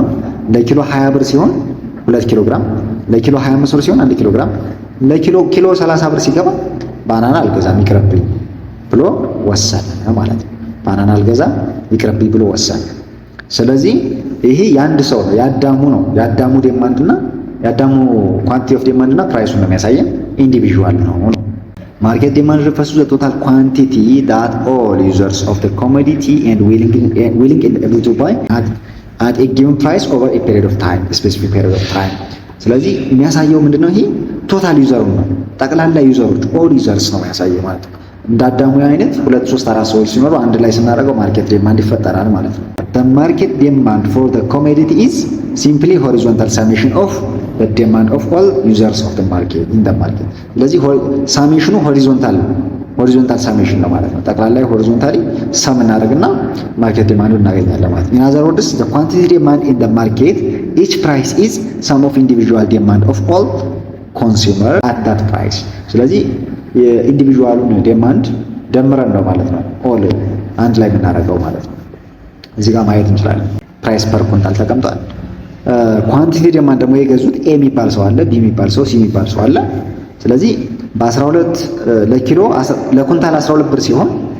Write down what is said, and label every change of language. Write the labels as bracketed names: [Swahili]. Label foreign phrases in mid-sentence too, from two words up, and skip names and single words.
[Amharic] ለኪሎ 20 ብር ሲሆን 2 ኪሎ ግራም፣ ለኪሎ 25 ብር ሲሆን 1 ኪሎ ግራም፣ ለኪሎ 30 ብር ሲገባ ባናና አልገዛም ይቅርብኝ ብሎ ወሰነ ማለት ነው። ባናና አልገዛም ይቅርብኝ ብሎ ወሰነ። ስለዚህ ይሄ የአንድ ሰው ነው፣ ያዳሙ ነው። ያዳሙ ዴማንድና ያዳሙ [English] quantity of demand [Amharic] ፕራይሱን ነው የሚያሳየን። ኢንዲቪዥዋል ነው። [English] Market demand refers to the total quantity that all users of the commodity and willing and able to buy at a given price over a period of time, a specific period of time. [Amharic] ስለዚህ የሚያሳየው ምንድነው? ይሄ [English] total user [Amharic] ነው። ጠቅላላ ዩዘሮች [English] all users [Amharic] ነው የሚያሳየው ማለት ነው። እንዳዳሙ አይነት 2 3 4 ሰዎች ሲኖሩ አንድ ላይ ስናደርገው [English] market demand [Amharic] ይፈጠራል ማለት ነው። [English] The market demand for the commodity is simply horizontal summation of the demand of all users of the market in the market. [Amharic] ስለዚህ ሳሜሽኑ [English] horizontal summation [Amharic] ነው ማለት ነው። ጠቅላላ [English] horizontally sum [Amharic] እናደርግና [English] market demand [Amharic] እናገኛለን ማለት ነው። [English] In other words, the quantity demand in the market, each price is sum of individual demand of all consumer at that price. [Amharic] ስለዚህ የኢንዲቪጁዋሉን ዴማንድ ደምረን ነው ማለት ነው ኦል አንድ ላይ የምናደርገው ማለት ነው። እዚህ ጋር ማየት እንችላለን። [English] price per quintal [Amharic] ተቀምጧል። [English] quantity demand [Amharic] ደግሞ የገዙት ኤ የሚባል ሰው አለ፣ ቢ የሚባል ሰው፣ ሲ የሚባል ሰው አለ። ስለዚህ በ12 ለኪሎ ለኩንታል 12 ብር ሲሆን